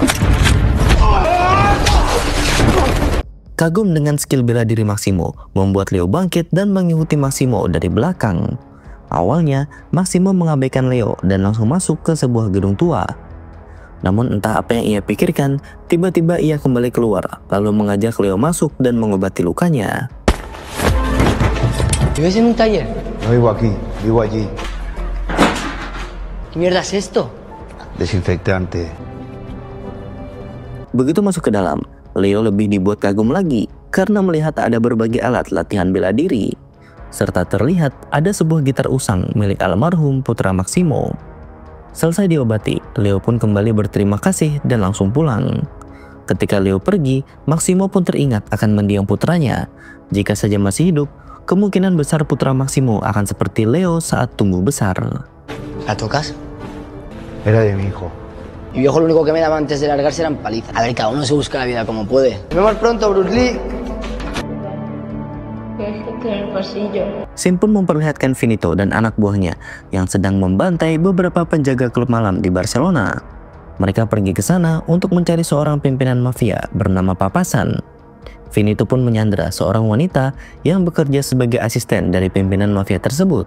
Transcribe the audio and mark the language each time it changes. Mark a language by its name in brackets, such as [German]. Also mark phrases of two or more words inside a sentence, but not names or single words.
[Indonesian] Kagum dengan skill bela diri Maximo, membuat Leo bangkit dan mengikuti Maximo dari belakang. Awalnya, Maximo mengabaikan Leo dan langsung masuk ke sebuah gedung tua. Namun entah apa yang ia pikirkan, tiba-tiba ia kembali keluar, lalu mengajak Leo masuk dan mengobati lukanya. [Spanish] ¿Vives en un taller? No vivo aquí, vivo allí. ¿Qué mierda es esto? Desinfectante. [Indonesian] Begitu masuk ke dalam, Leo lebih dibuat kagum lagi karena melihat ada berbagai alat latihan bela diri. Serta terlihat ada sebuah gitar usang milik almarhum putra Maximo. Selesai diobati, Leo pun kembali berterima kasih dan langsung pulang. Ketika Leo pergi, Maximo pun teringat akan mendiang putranya. Jika saja masih hidup, kemungkinan besar putra Maximo akan seperti Leo saat tumbuh besar. [Spanish] ¿La tocas? Era de mi hijo. Mi viejo lo único que me daba antes de largarse eran palizas. A ver, cada uno se busca la vida como puede. Nos vemos pronto, Bruce Lee. [Indonesian] Scene pun memperlihatkan Finito dan anak buahnya yang sedang membantai beberapa penjaga klub malam di Barcelona. Mereka pergi ke sana untuk mencari seorang pimpinan mafia bernama Papasan. Finito pun menyandera seorang wanita yang bekerja sebagai asisten dari pimpinan mafia tersebut.